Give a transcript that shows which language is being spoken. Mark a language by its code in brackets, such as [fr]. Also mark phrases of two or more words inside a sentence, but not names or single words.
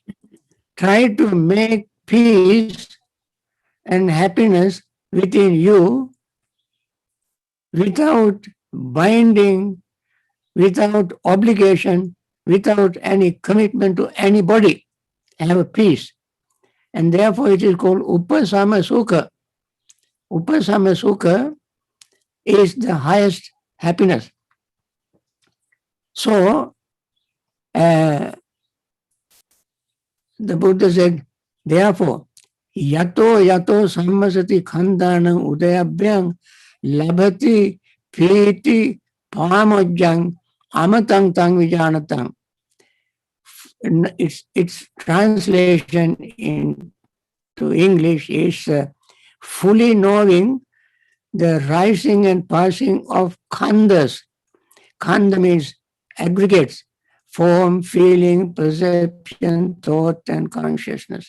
[en] Try to make peace and happiness within you without binding, without obligation, without any commitment to anybody. Have peace. And therefore it is called [pi] upasama sukha. Upasama sukha [en] is the highest happiness. So, the Buddha said, therefore, [pi] yato yato sammasati khandanam udayabhyang labhati priti pamojjang amatang tang vijanatang. [en] Its translation into English is fully knowing the rising and passing of khandas. Khanda means aggregates, form, feeling, perception, thought, and consciousness.